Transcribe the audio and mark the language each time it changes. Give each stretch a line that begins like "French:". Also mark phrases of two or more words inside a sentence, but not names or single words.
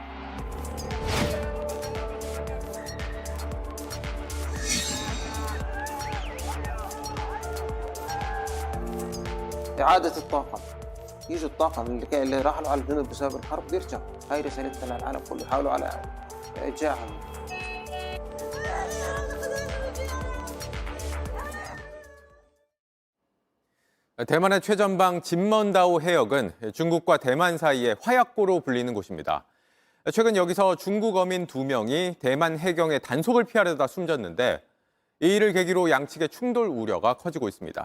Arabic: إعادة الطاقة، يجوا الطاقة اللي راحوا على الجنوب بسبب الحرب بيرجعوا، هاي رسالتنا للعالم كله، يحاولوا على إرجاعهم.
Korean: 대만의 최전방 진먼다오 해역은 중국과 대만 사이의 화약고로 불리는 곳입니다. 최근 여기서 중국 어민 2명이 대만 해경의 단속을 피하려다 숨졌는데 이 일을 계기로 양측의 충돌 우려가 커지고 있습니다.